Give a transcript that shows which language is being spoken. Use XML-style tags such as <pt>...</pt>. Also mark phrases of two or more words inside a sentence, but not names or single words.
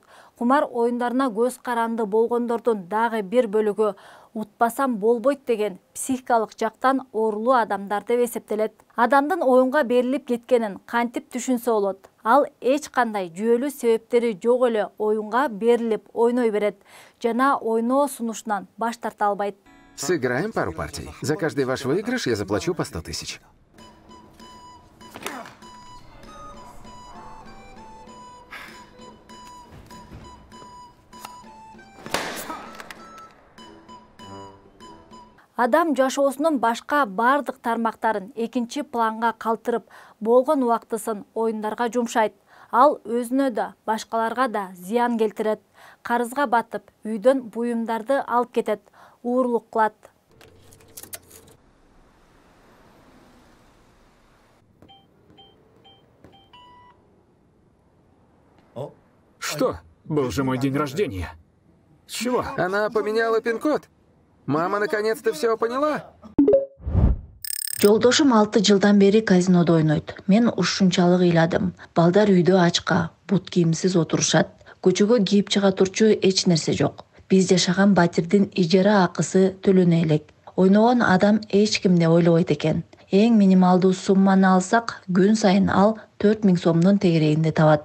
<ky>Кумар оюндарына көз каранды болгондордун дагы бир бөлүгү утпасам болбойт деген психикалык жактан оорулуу адамдар деп эсептелет. Адамдын оюнга берилип кеткенин кантип түшүнсө болот? Ал эч кандай жүйөлүү себептери жок эле оюнга берилип ойной берет жана ойноо сунушунан баш тарта албайт.</ky> <ru>Сыграем пару партий. За каждый ваш выигрыш я заплачу по 100 000.</ru> <ky>Адам жашоосунун башка бардык тармактарын экинчи планга калтырып, болгон убактысын оюндарга жумшайт. Ал өзүнө да, башкаларга да зыян келтирет. Карызга батып, үйдөн буюмдарды алып кетет, уурлук кылат.</ky> <ru>Что? Был же мой день рождения. С чего? Она поменяла пин-код? Мама наконец-то все поняла?</ru> <ky>Жолдошум 6 жылдан бери казинодо ойнойт. Мен ушунчалык ыйладым. Балдар үйдө ачка, бут кийимсиз отурушат. Көчөгө кийип чыга турчу эч нерсе жок. Биз жашаган батирдин ижара акысы төлөнө элек. Ойногон адам эч кимди ойлобойт экен. Эң минималдуу сумманы алсак, күн сайын ал 4000 сомдун тегерегинде табат.</ky>